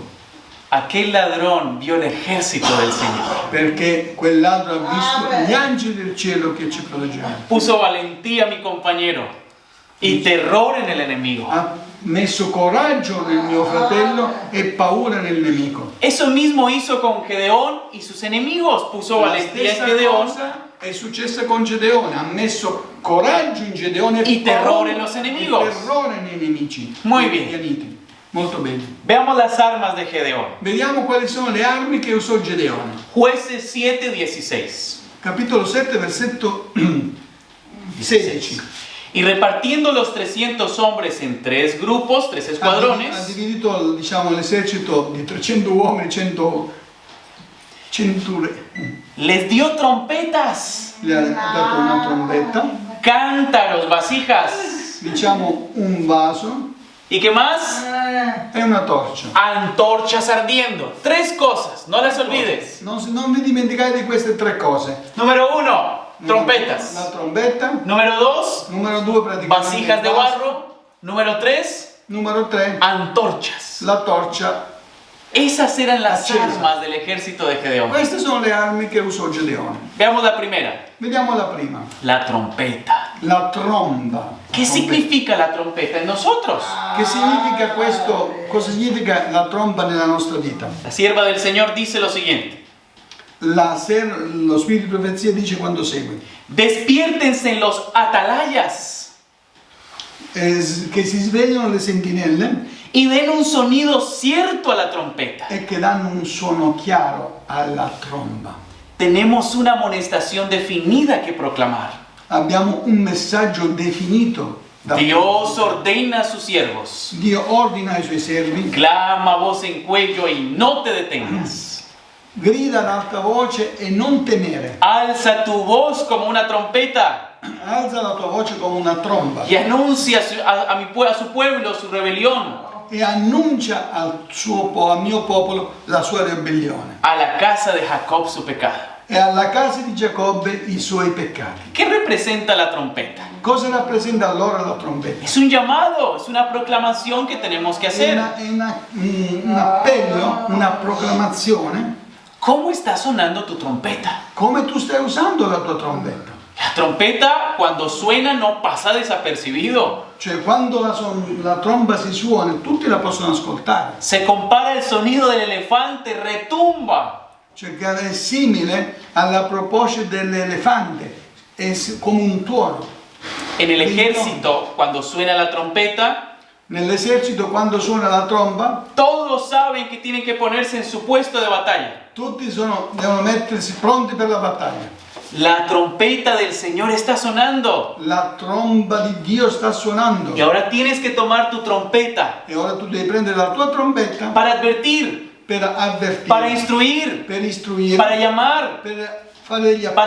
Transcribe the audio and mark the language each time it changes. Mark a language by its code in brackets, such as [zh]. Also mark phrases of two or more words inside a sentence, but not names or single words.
[es] Aquel ladrón vio el ejército del Señor. [it] perché quel ladro ha visto gli angeli del cielo che ci proteggevano. [es] Puso valentía a mi compañero y terror en el enemigo. [it] Ha messo coraggio nel mio fratello e paura nel nemico. [es] Eso mismo hizo con Gedeón y sus enemigos. Puso [it] La [es] valentía en [it] stessa [es] Gedeón [it] cosa è successa con Gedeone, ha messo coraggio in Gedeone [es] y [it] paura [es] terror en los enemigos. [it] e terrore nei nemici. [es] Muy [it] nei [es] bien. [it] Midianiti. Molto bene. [es] Veamos las armas de Gedeón. [it] Vediamo quali sono le armi che usò Gedeone. [es] Jueces 7:16. [it] Capitolo 7, versetto 16. [es] Y repartiendo los 300 hombres en 3 grupos, 3 [it] Ha [es] escuadrones, [it] dividito, diciamo, l'esercito di 300 uomini, 100 [es] les dio trompetas, [it] gli ha dato una trombetta, [es] cántaros, vasijas. [it] diciamo un vaso [es] ¿Y qué más? [it] e una torcia. [es] Antorchas ardiendo. 3 cosas, no las olvides. [it] Non vi dimenticate di queste 3 cose. [es] Número 1, [it] La [es] trompetas. [it] trombetta. [es] Número 2, [it] Numero 2 praticamente [es] vasijas de [it] il vaso. [es] barro. Número 3, [it] Numero 3 [es] antorchas. [it] la torcia. [es] Esas eran las [it] Accesa. [es] armas del ejército de Gedeón. [it] Queste sono le armi che usò Gedeone. [es] Veamos la primera, [it] Vediamo la prima. [es] la trompeta. [it] La tromba. [es] ¿Qué significa la trompeta en nosotros? [it] Che significa questo? Cosa significa la tromba nella nostra vita? [es] La sierva del Señor dice lo siguiente: [it] Lo spirito di profezia dice quando segue. [es] despiértense en los atalayas [it] Che si svegliano le sentinelle [es] y den un sonido cierto a la trompeta. [it] e che danno un suono chiaro alla tromba. [es] Tenemos una amonestación definida que proclamar. [it] Abbiamo un messaggio definito. [es] Dios ordena a sus siervos: [it] Dio ordina ai suoi servi, [es] clama a voz en cuello y no te detengas. [it] grida ad alta voce e non temere. [es] Alza tu voz como una trompeta [it] Alza la tua voce come una tromba [es] y anuncia a su pueblo su rebelión. [it] e annuncia al mio popolo la sua ribellione [es] A la casa de Jacob su pecado. [it] e alla casa di Giacobbe i suoi peccati. [es] ¿Qué representa la trompeta? [it] Cosa rappresenta allora la trombetta? [es] Es un llamado, es una proclamación que tenemos que [it] È, [es] hacer. [it] un appello, una proclamazione. [es] ¿Cómo está sonando tu trompeta? [it] Come tu stai usando la tua trombetta? [es] La trompeta cuando suena no pasa desapercibido. [it] Cioè quando la tromba si suona tutti la possono ascoltare. [es] Se compara el sonido del elefante, retumba. [it] Cioè che è simile alla proposta dell'elefante, è come un tuono. [es] En el ejército, cuando suena la trompeta, [it] Nell'esercito quando suona la tromba [es] todos saben que tienen que ponerse en su puesto de batalla. [it] tutti devono mettersi pronti per la battaglia. [es] La trompeta del Señor está sonando. [it] La tromba di Dio sta suonando [es] Y ahora tienes que tomar tu trompeta [it] e ora tu devi prendere la tua trombetta [es] para advertir, [it] per avvertire, [es] para instruir, [it] per istruire, [es] para llamar, [it] per fare degli [es] para